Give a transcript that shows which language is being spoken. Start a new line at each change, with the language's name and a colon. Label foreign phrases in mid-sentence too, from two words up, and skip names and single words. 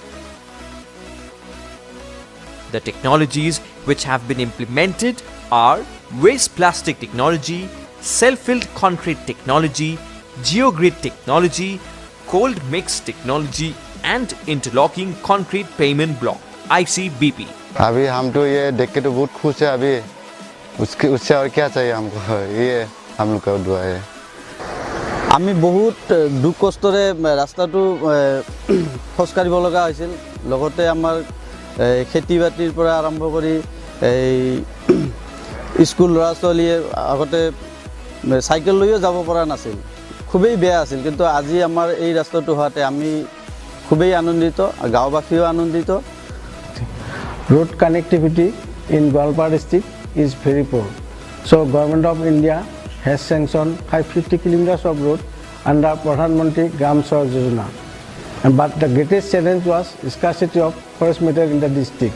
English: The technologies which have been implemented are waste plastic technology, self-filled concrete technology, geogrid technology, cold mix technology and interlocking concrete pavement block ICBP.
Hindi: अभी हम तो ये देख के तो बहुत खुश है अभी उससे और क्या चाहिए हमको ये हम लोग का दुआ है
Assamese: আমি বহুত দুখ কষ্টৰে ৰাস্তাটো খোজকাঢ়িব লগা হৈছিল লগতে আমাৰ খেতি বাতিৰ পৰা আৰম্ভ কৰি এই স্কুল ল'ৰা ছোৱালীয়ে আগতে সাইকেল লৈও যাব পৰা নাছিল খুবেই বেয়া আছিল কিন্তু আজি আমাৰ এই ৰাস্তাটো হোৱাতে আমি খুবেই আনন্দিত গাঁওবাসীও আনন্দিত
English: Road connectivity in Goalpara district is very poor. So Government of India has sanctioned 550 kilometers of road under Pradhan Mantri Gram Sadak Yojana. But the greatest challenge was scarcity of forest matter in the district.